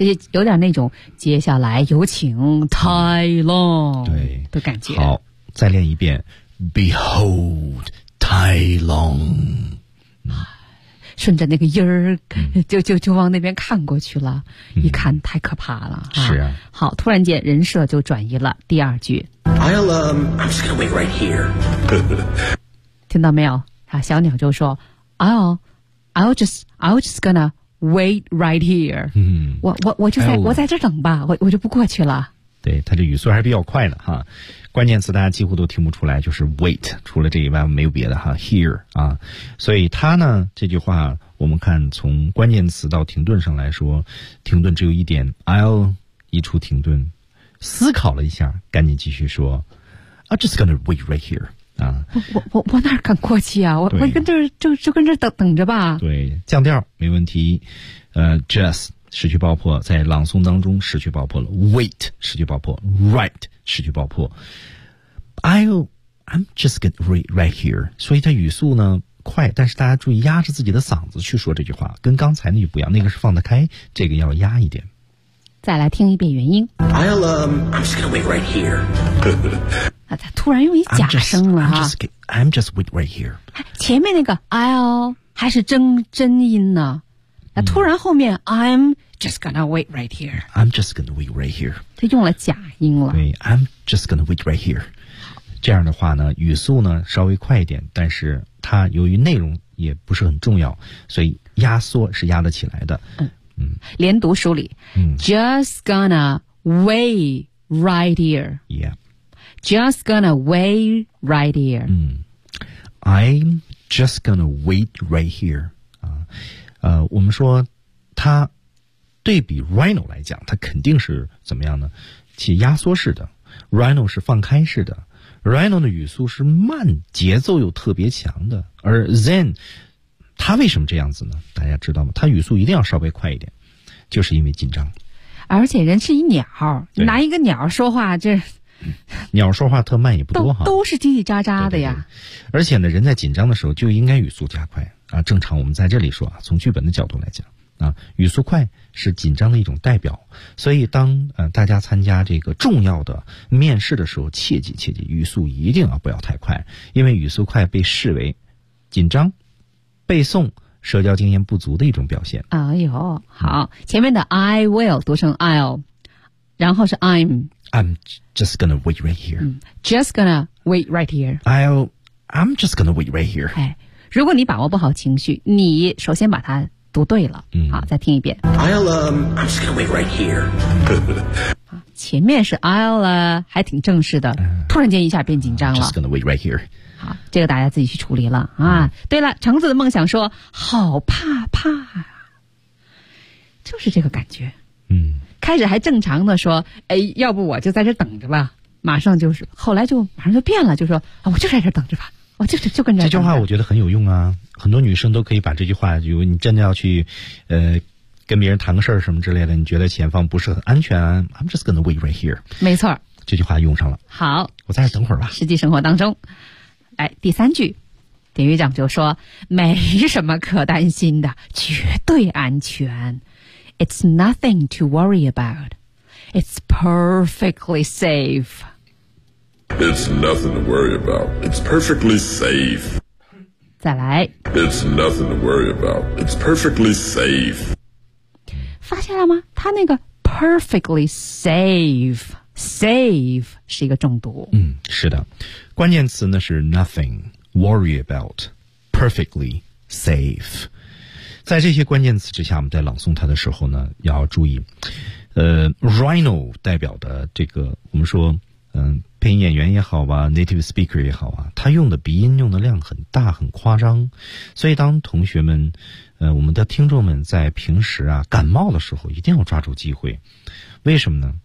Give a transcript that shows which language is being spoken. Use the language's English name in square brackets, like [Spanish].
[Chinese] 有点那种接下来有请太郎的感觉。好，再练一遍。Behold 太郎，顺着那个音儿，就往那边看过去了。一看太可怕了。是啊。好，突然间人设就转移了。第二句。 [English] I'm just gonna wait right here. [Chinese] 听到没有？啊，小鸟就说 [English] ，I'll just gonna wait right here。 [Chinese] 我在这等吧，我就不过去了。对，他这语速还是比较快的哈。关键词大家几乎都听不出来，就是 wait， 除了这以外没有别的哈。 Here 啊，所以他呢这句话，我们看从关键词到停顿上来说，停顿只有一点 ，I'll 一出停顿。思考了一下，赶紧继续说 ， [English] I'm just gonna wait right here。 [Chinese] 啊，我哪敢过去啊？我跟这儿就跟这儿等着吧。对，降调没问题。 Just 失去爆破，在朗诵当中失去爆破了。Wait 失去爆破 ，Right 失去爆破。I'll [English] I'm just gonna wait right here. [Chinese] 所以它语速呢快，但是大家注意压着自己的嗓子去说这句话，跟刚才那句不一样，那个是放得开，这个要压一点。再来听一遍原音。 [English] I'm just gonna wait right here. [Chinese] 啊，他突然用一假声了哈。 [English] I'm just wait right here. [Chinese] 前面那个 I'll 还是真音呢，那突然后面 [English] I'm just gonna wait right here. I'm just gonna wait right here. [Chinese] 他用了假音了。对 [English] ，I'm just gonna wait right here. [Chinese] 这样的话呢，语速呢稍微快一点，但是它由于内容也不是很重要，所以压缩是压得起来的。连读梳理。 [English] Just gonna wait right here. Yeah. Just gonna wait right here. I'm just gonna wait right here. [Chinese] 我们说它对比 Rhino 来讲，它肯定是怎么样呢？其压缩式的 ，Rhino 是放开式的。Rhino 的语速是慢，节奏又特别强的，而 Zen 他为什么这样子呢？大家知道吗？他语速一定要稍微快一点，就是因为紧张。而且人是一鸟，拿一个鸟说话，这鸟说话特慢也不多哈，都是叽叽喳喳的呀。对对对，而且呢，人在紧张的时候就应该语速加快啊。正常我们在这里说啊，从剧本的角度来讲啊，语速快是紧张的一种代表，所以当大家参加这个重要的面试的时候，切记语速一定要不要太快，因为语速快被视为紧张、背诵、社交经验不足的一种表现。哎呦，好，前面的 [English] I will [Chinese] 读成 I'll， 然后是 I'm [English] just gonna wait right here. Just gonna wait right here. I'm just gonna wait right here. [Chinese] 哎，如果你把握不好情绪，你首先把它读对了，好，再听一遍。 [English] I'm just gonna wait right here. [Chinese] 前面是 I'll 还挺正式的，突然间一下变紧张了。 [English] Just gonna wait right here. [Chinese] 好，这个大家自己去处理了啊。对了，橙子的梦想说，好怕，就是这个感觉。开始还正常的说，哎，要不我就在这等着吧。马上就是，后来就马上就变了，就说啊，我就在这等着吧。就跟着这句话我觉得很有用啊，很多女生都可以把这句话，如果你真的要去跟别人谈个事儿什么之类的，你觉得前方不是很安全， [English] I'm just gonna wait right here. [Chinese] 没错，这句话用上了。好，我在这等会儿吧。实际生活当中，哎，第三句典狱长就说，没什么可担心的，绝对安全。 [English] It's nothing to worry about. It's perfectly safe It's nothing to worry about. It's perfectly safe. 再来。 It's nothing to worry about. It's perfectly safe. [Chinese] 发现了吗？他那个 [English] perfectly safe [Chinese] 是一个重读。是的。关键词呢是 [English] nothing, worry about, perfectly safe. [Chinese] 在这些关键词之下，我们在朗诵它的时候呢，要注意。 Rhino 代表的这个，我们说配音演员也好吧 ， [English] native speaker [Chinese] 也好啊，他用的鼻音用的量很大，很夸张。所以当同学们，我们的听众们在平时啊感冒的时候，一定要抓住机会。为什么呢？